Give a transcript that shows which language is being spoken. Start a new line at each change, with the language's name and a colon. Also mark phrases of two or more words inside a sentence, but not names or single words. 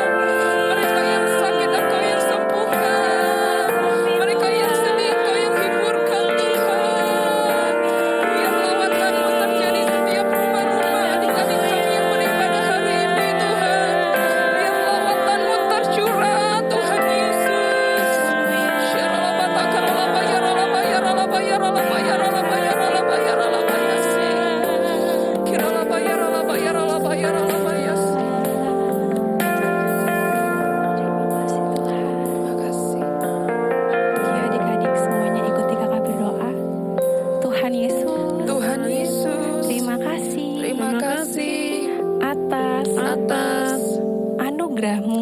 Indonesian: Mereka yang sakit Engkau yang sembuhkan. Mereka yang sedih Engkau yang hiburkan Tuhan. Biar lawatan-Mu terjadi setiap rumah-rumah adik-adik kami yang beribadah hari ini Tuhan. Biar lawatan-Mu tercurah Tuhan Yesus. Syaralabata karalabaya ralabaya ralabaya ralabaya ralabaya ralabaya ralabaya si. Kiralabaya ralabaya ralabaya ralabaya si. Terima kasih. Ya adik-adik semuanya ikuti kakak berdoa. Tuhan Yesus, Tuhan Yesus, terima kasih terima kasih atas anugerah-Mu